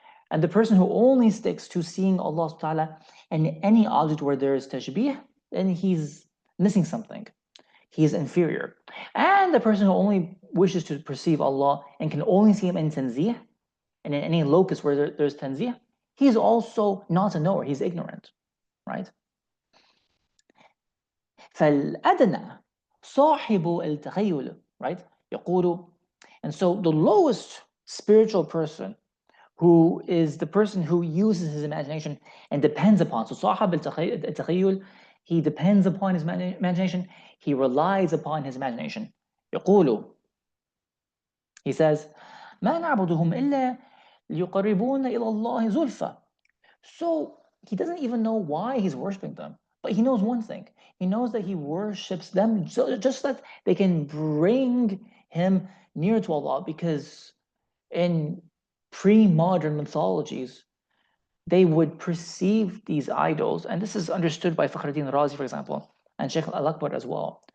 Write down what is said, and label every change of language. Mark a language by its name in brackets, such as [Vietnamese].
[English] And the person who only sticks to seeing Allah subhanahu wa ta'ala in any object where there is tashbih, then he's missing something. He is inferior. And the person who only wishes to perceive Allah and can only see him in tanzih, and in any locus where there's tanzih, he's also not a knower, he's ignorant, right? [Arabic] فالأدنى صاحب التخيل, right? [English] يقول, and so the lowest spiritual person, who is the person who uses his imagination and depends upon, so [Arabic] صاحب التخيل, [English] he depends upon his imagination, he relies upon his imagination. [Arabic] يقول, [English] he says, [Arabic] ما نعبدهم إلا ليقربون إلى الله زلفى. [English] So he doesn't even know why he's worshiping them, but he knows one thing. He knows that he worships them just that they can bring him near to Allah, because in pre-modern mythologies, they would perceive these idols, and this is understood by Fakhruddin Razi, for example, and Sheikh Al-Akbar as well.